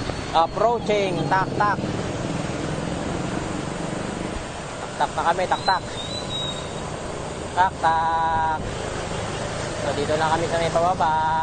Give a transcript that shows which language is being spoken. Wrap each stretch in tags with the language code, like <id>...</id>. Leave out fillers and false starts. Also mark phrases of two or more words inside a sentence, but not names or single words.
<en>Approaching.</en> <tl>Tak-tak. Tak-tak na kami. Tak-tak. Tak-tak. So, dito na kami sa may pababa.</tl>